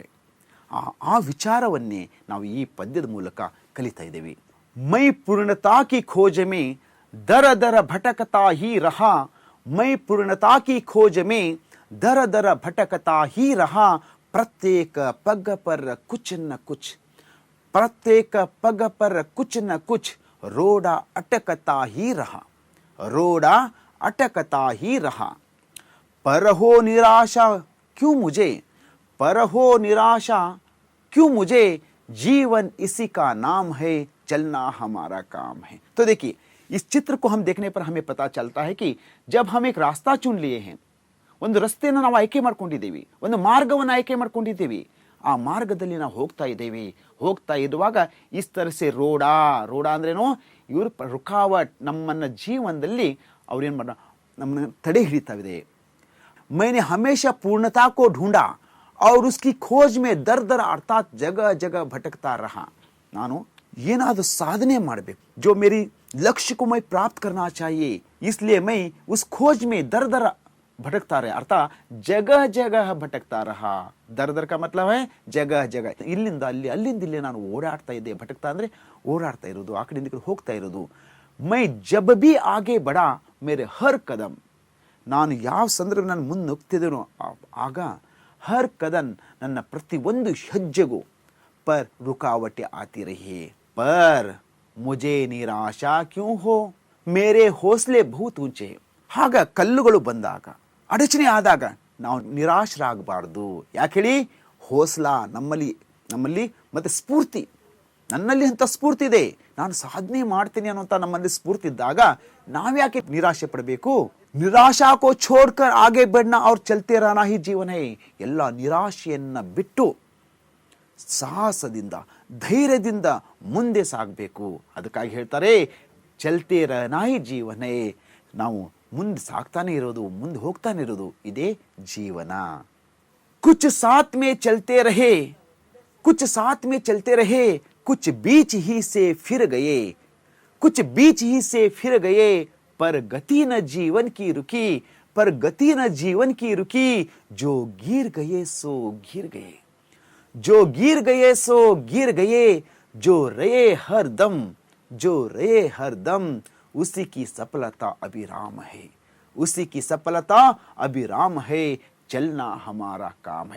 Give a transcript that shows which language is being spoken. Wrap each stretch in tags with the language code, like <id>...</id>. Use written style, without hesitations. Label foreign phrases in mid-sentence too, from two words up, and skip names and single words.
<kn>ಆ ವಿಚಾರವನ್ನೇ ನಾವು ಈ ಪದ್ಯದ ಮೂಲಕ ಕಲಿತಾ ಇದ್ದೇವೆ.</kn> <hi>मैं पूर्णता की खोज में दर दर भटकता ही रहा, मैं पूर्णता की खोज में दर दर भटकता ही रहा, प्रत्येक पग पर कुछ न कुछ, प्रत्येक पग पर कुछ न कुछ रोड़ा अटकता ही रहा, रोड़ा अटकता ही रहा। पर हो निराशा क्यों मुझे, पर हो निराशा क्यों मुझे, जीवन इसी का नाम है, चलना हमारा काम है। तो देखिए, इस चित्र को हम देखने पर हमें पता चलता है कि जब हम एक रास्ता चुन लिए हैं,</hi> <kn>ಒಂದು ರಸ್ತೆಯನ್ನು ನಾವು ಆಯ್ಕೆ ಮಾಡ್ಕೊಂಡಿದ್ದೀವಿ, ಒಂದು ಮಾರ್ಗವನ್ನು ಆಯ್ಕೆ ಮಾಡ್ಕೊಂಡಿದ್ದೀವಿ, ಆ ಮಾರ್ಗದಲ್ಲಿ ನಾವು ಹೋಗ್ತಾ ಇರುವಾಗ</kn> <hi>इस तरह से रोड़ा</hi> <kn>ಅಂದ್ರೇನು, ಇವರು ರುಕಾವಟ್ ನಮ್ಮನ್ನ ಜೀವನದಲ್ಲಿ ಅವ್ರೇನು ಮಾಡ ನಮ್ಮನ್ನ ತಡೆ ಹಿಡಿತಾ ಇದೆ।</kn> <hi>मैंने हमेशा पूर्णता को ढूंढा और उसकी खोज में दर दर अर्थात जगह जगह भटकता रहा।</hi> <kn>ನಾನು ಏನಾದರೂ ಸಾಧನೆ ಮಾಡಬೇಕು,</kn> <hi>जो मेरी लक्ष्य को मैं प्राप्त करना चाहिए, इसलिए मैं उस खोज में दर दर भटकता रहा, अर्थात जगह जगह भटकता रहा। दर दर का मतलब है जगह जगह,</hi> <kn>ಇಲ್ಲಿಂದ ಅಲ್ಲಿ ಅಲ್ಲಿಂದ ಇಲ್ಲಿ ನಾನು ಓಡಾಡ್ತಾ ಇದ್ದೆ। ಭಟಕ್ತಾ ಅಂದ್ರೆ ಓಡಾಡ್ತಾ ಇರೋದು, ಆ ಕಡೆಯಿಂದ ಈ ಕಡೆ ಹೋಗ್ತಾ ಇರೋದು।</kn> <hi>मैं जब भी आगे बढ़ा मेरे हर कदम,</hi> <kn>ನಾನು ಯಾವ ಸಂದರ್ಭ ನಾನು ಮುಂದೆ ನುಗ್ತಿದ್ದೇನೋ ಆಗ</kn> <hi>हर कदम</hi> <kn>ನನ್ನ ಪ್ರತಿಯೊಂದು ಹೆಜ್ಜೆಗೂ</kn> <hi>पर रुकावटें आती रही। पर मुझे निराशा क्यों हो, मेरे हौसले बहुत ऊंचे।</hi> <kn>ಆಗ ಕಲ್ಲುಗಳು ಬಂದಾಗ, ಅಡಚಣೆ ಆದಾಗ ನಾವು ನಿರಾಶರಾಗಬಾರ್ದು। ಯಾಕೆ ಹೇಳಿ, ಹೌಸ್ಲಾ ನಮ್ಮಲ್ಲಿ ಮತ್ತೆ ಸ್ಫೂರ್ತಿ, ನನ್ನಲ್ಲಿ ಅಂತ ಸ್ಫೂರ್ತಿ ಇದೆ, ನಾನು ಸಾಧನೆ ಮಾಡ್ತೀನಿ ಅನ್ನೋಂಥ ನಮ್ಮಲ್ಲಿ ಸ್ಫೂರ್ತಿ ಇದ್ದಾಗ ನಾವ್ಯಾಕೆ ನಿರಾಶೆ ಪಡಬೇಕು।</kn> <hi>निराशा को छोड़कर आगे बढ़ना और चलते रहना ही जीवन है।</hi> <kn>ಎಲ್ಲ ನಿರಾಶೆಯನ್ನ ಬಿಟ್ಟು ಸಾಹಸದಿಂದ ಧೈರ್ಯದಿಂದ ಮುಂದೆ ಸಾಗಬೇಕು। ಅದಕ್ಕಾಗಿ ಹೇಳ್ತಾರೆ</kn> <hi>चलते रहना ही जीवन है,</hi> <kn>ನಾವು ಮುಂದೆ ಸಾಗ್ತಾನೆ ಇರೋದು, ಮುಂದೆ ಹೋಗ್ತಾನೆ ಇರೋದು, ಇದೇ ಜೀವನ।</kn> <hi>कुछ साथ में चलते रहे, कुछ साथ में चलते रहे, कुछ बीच ही से फिर गए, कुछ बीच ही से फिर गए, पर गति न जीवन की रुकी, पर गति न जीवन की रुकी, जो गिर गए सो गिर गए, जो गिर गए सो गिर गए, जो रहे हर दम, जो रहे हर दम, उसी की सफलता अभिराम है, उसी की सफलता अभिराम है, चलना हमारा काम है।</hi>